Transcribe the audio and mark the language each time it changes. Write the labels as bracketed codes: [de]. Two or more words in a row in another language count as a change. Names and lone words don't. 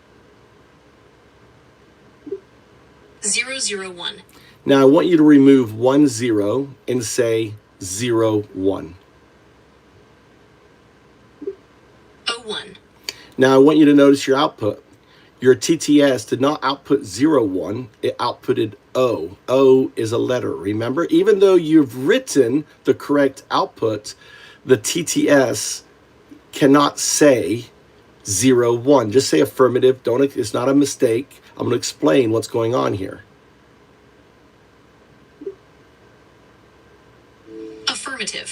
[en] 0, 0, 1. Now I want you to remove 1, 0 and say 0, 1. O1. Now I want you to notice your output. your TTS did not output 01, it outputted O. O is a letter, remember? Even though you've written the correct output, the TTS cannot say 01. Just say affirmative. It's not a mistake. I'm going to explain what's going on here. Affirmative.